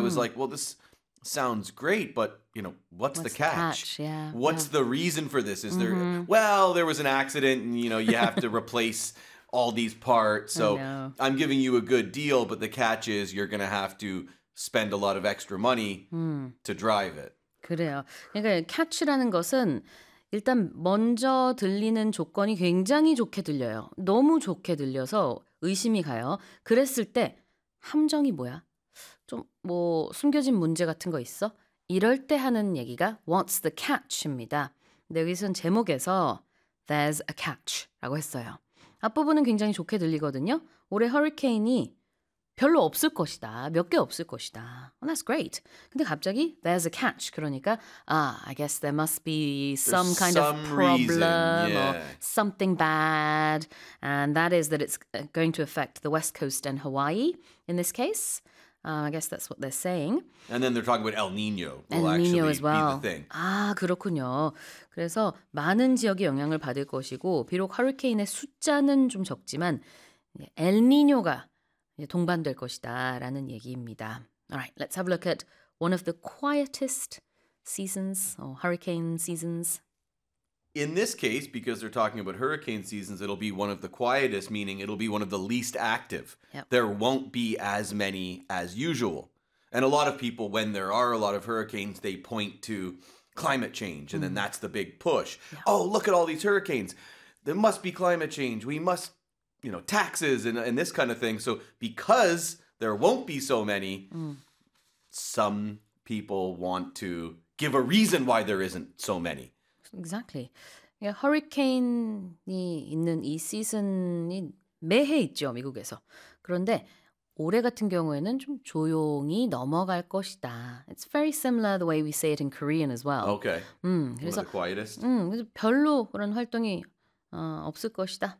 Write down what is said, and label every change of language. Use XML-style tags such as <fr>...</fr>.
<en>was like, well, this sounds great, but, you know, what's the catch? What's the reason for this? Is there, well, there was an accident and, you know, you have to replace all these parts. So I'm giving you a good deal, but the catch is you're going to have to spend a lot of extra money to drive it.</en> <ko>그래요. 그러니까 catch라는 것은 일단 먼저 들리는 조건이 굉장히 좋게 들려요. 너무 좋게 들려서 의심이 가요. 그랬을 때 함정이 뭐야? 좀 뭐 숨겨진 문제 같은 거 있어? 이럴 때 하는 얘기가</ko> <en>What's the catch</en> <ko>입니다. 근데 여기서는 제목에서</ko> <en>There's a catch</en> <ko>라고 했어요. 앞부분은 굉장히 좋게 들리거든요. 올해 허리케인이 별로 없을 것이다. 몇 개 없을 것이다.</ko> <en>Well, that's great.</en> <ko>근데 갑자기</ko> <en>there's a catch.</en> <ko>그러니까</ko> <en>I guess there must be some kind of problem or something bad. And that is that it's going to affect the West Coast and Hawaii in this case. I guess that's what they're saying. And then they're talking about El Nino will actually Nino as well. be the thing.</en> <ko>아, 그렇군요. 그래서 많은 지역이 영향을 받을 것이고 비록 허리케인의 숫자는 좀 적지만 엘니뇨가 동반될 것이다 라는 얘기입니다.</ko> <en>Alright, let's have a look at one of the quietest seasons or hurricane seasons. In this case, because they're talking about hurricane seasons, it'll be one of the quietest, meaning it'll be one of the least active. Yep. There won't be as many as usual. And a lot of people, when there are a lot of hurricanes, they point to climate change and then that's the big push. Yep. Oh, look at all these hurricanes. There must be climate change. We must you know, taxes and this kind of thing. So because there won't be so many, some people want to give a reason why there isn't so many. Exactly. Yeah,</en> <ko>hurricane이 있는 이 시즌이 매해 있죠, 미국에서. 그런데 올해 같은 경우에는 좀 조용히 넘어갈 것이다.</ko> <en>It's very similar the way we say it in Korean as well. Okay.</en> <ko>그래서,</ko> <en>one of the quietest.</en> <ko>그래서 별로 그런 활동이 없을 것이다.</ko>